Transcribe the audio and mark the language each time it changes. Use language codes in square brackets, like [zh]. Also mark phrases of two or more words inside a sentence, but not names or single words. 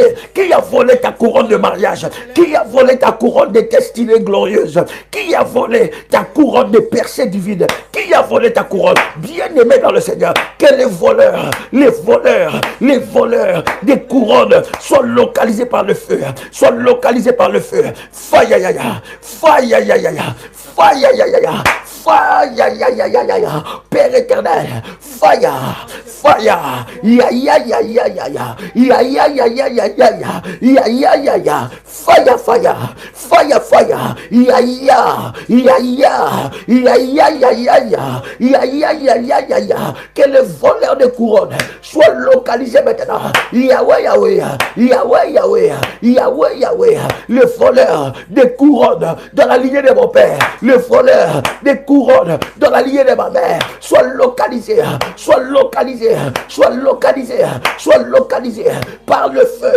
[fr] Qui a volé ta couronne de mariage? Qui a volé ta couronne de destinée glorieuse? Qui a volé ta couronne de percée divine? Qui a volé ta couronne? Bien-aimé dans le Seigneur, que les voleurs des couronnes soient localisés par le feu, soient localisés par le feu. Fire, ya, ya, fire, ya, ya, ya, fire, ya, ya, ya. Fire, ya, ya, ya, ya, ya, Père éternel, [en] fire, fire, ya, ya, ya, ya, ya, ya, ya, ya, ya, ya, ya, ya, ya, ya, ya, ya, fire, fire, fire, fire, ya, ya, ya, ya, ya, ya, ya, ya, ya, ya, ya, ya, ya, ya, ya, [fr] que le voleur de couronne soit localisé maintenant. Yahweh, Yahweh, Yahweh, Yahweh, Yahweh, Yahweh, le voleur de couronne dans la lignée de mon père, le voleur de couronne dans la lignée de ma mère, soit localisé, soit localisé, soit localisé, soit localisé par le feu.